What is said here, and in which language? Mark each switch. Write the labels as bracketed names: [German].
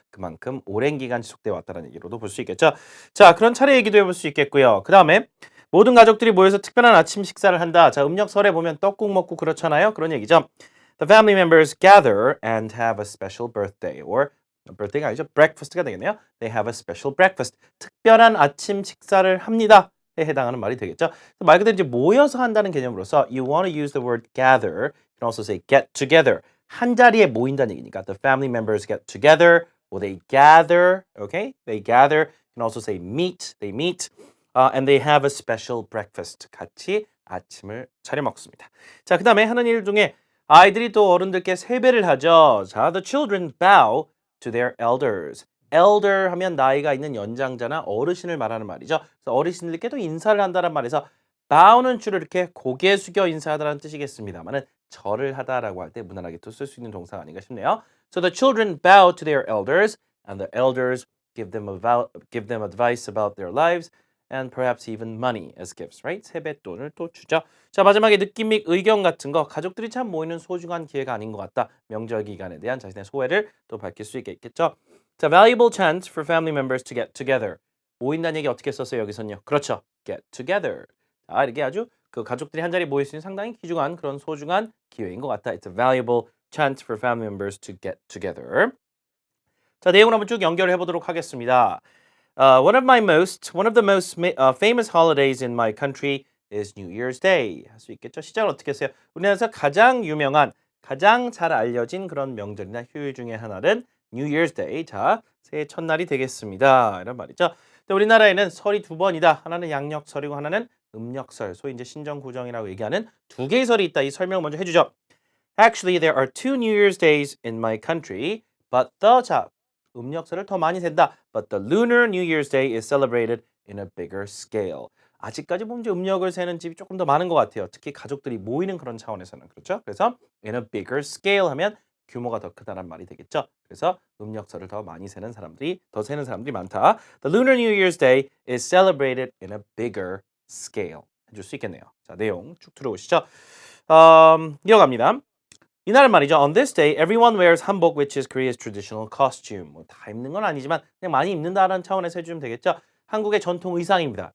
[Korean] 그만큼 오랜 기간 지속돼 왔다는 얘기로도 볼 수 있겠죠. 자, 그런 차례 얘기도 해볼 수 있겠고요. 그 다음에 모든 가족들이 모여서 특별한 아침 식사를 한다. 자, 음력설에 보면 떡국 먹고 그렇잖아요. 그런 얘기죠. [English] The family members gather and have a special birthday or birthday가 [Korean] 아니죠. breakfast가 되겠네요. [English] They have a special breakfast. [Korean] 특별한 아침 식사를 합니다. 에 해당하는 말이 되겠죠. 말 그대로 이제 모여서 한다는 개념으로서 [English] you want to use the word gather. You can also say get together. [Korean] 한 자리에 모인다는 얘기니까 [English] the family members get together or they gather. Okay? They gather. You can also say meet. They meet. And they have a special breakfast. [Korean] 같이 아침을 차려 먹습니다. 자, 그 다음에 하는 일 중에 아이들이 또 어른들께 세배를 하죠. 자, [English] the children bow to their elders. [Korean] elder 하면 나이가 있는 연장자나 어르신을 말하는 말이죠. 그래서 어르신들께도 인사를 한다는 말에서 bow는 주로 이렇게 고개 숙여 인사하다라는 뜻이겠습니다만은 절을 하다라고 할 때 무난하게 또 쓸 수 있는 동사가 아닌가 싶네요. [English] So the children bow to their elders and the elders give them advice about their lives and perhaps even money as gifts, right? [Korean] 세뱃돈을 또 주죠. 자, 마지막에 느낌 및 의견 같은 거 가족들이 참 모이는 소중한 기회가 아닌 것 같다. 명절 기간에 대한 자신의 소회를 또 밝힐 수 있겠죠. [English] 자, valuable chance for family members to get together. [Korean] 모인다는 얘기 어떻게 썼어요, 여기서는요? 그렇죠. [English] get together. [Korean] 자, 이렇게 아주 그 가족들이 한 자리에 모일 수 있는 상당히 귀중한 그런 소중한 기회인 것 같다. [English] It's a valuable chance for family members to get together. [Korean] 자, 내용을 한번 쭉 연결해 보도록 하겠습니다. [English] one of the most famous holidays in my country is New Year's Day. [Korean] 할 수 있겠죠? 시작을 어떻게 했어요? 우리나라에서 가장 유명한, 가장 잘 알려진 그런 명절이나 휴일 중에 하나는 New Year's Day. 자, 새해 첫날이 되겠습니다. 이런 말이죠. 근데 우리나라에는 설이 두 번이다. 하나는 양력설이고 하나는 음력설. 소위 이제 신정구정이라고 얘기하는 두 개의 설이 있다. 이 설명을 먼저 해주죠. [English] Actually, there are two New Year's Days in my country, but 자, [Korean] 음력설을 더 많이 센다. [English] But the lunar New Year's Day is celebrated in a bigger scale. [Korean] 아직까지 보면 이제 음력을 세는 집이 조금 더 많은 것 같아요. 특히 가족들이 모이는 그런 차원에서는 그렇죠. 그래서 in a bigger scale 하면 규모가 더 크다는 말이 되겠죠. 그래서 음력설을 더 많이 세는 사람들이 많다. [English] The lunar New Year's Day is celebrated in a bigger scale. [Korean] 해줄 수 있겠네요. 자, 내용 쭉 들어오시죠. 이어갑니다. 이날은 말이죠. [English] On this day, everyone wears hanbok, which is Korea's traditional costume. [Korean] 뭐 다 입는 건 아니지만 그냥 많이 입는다라는 차원에서 해주면 되겠죠. 한국의 전통 의상입니다.